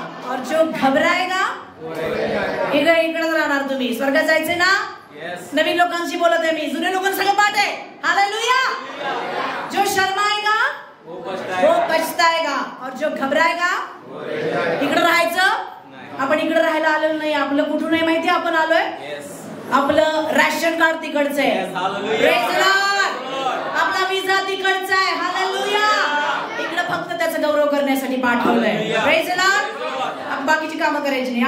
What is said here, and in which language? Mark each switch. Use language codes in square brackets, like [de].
[hi] और जो घबराएगा [mr] इकडेच राहणार तुम्ही. स्वर्गात जायचे ना. नवीन लोकांशी बोलत आहे मी. जुने लोकांसंग पाठ आहे. हालेलुया. [hi] जो शर्माएगा वो पछताएगा और जो घबराएगा [mr] इकडे राहायचं. आपण इकडे राहायला आलेलो नाही. आपलं कुठून आहे माहिती आपण आलोय. आपलं रॅशन कार्ड तिकडचं आहे. [en] Praise the lord. [mr] आपला विजा तिकडचा आहे. हालेलुया. इकडे फक्त त्याचा गौरव करण्यासाठी पाठवलंय. [en] Praise the lord. [mr] बाकीची कामं करायची नाही.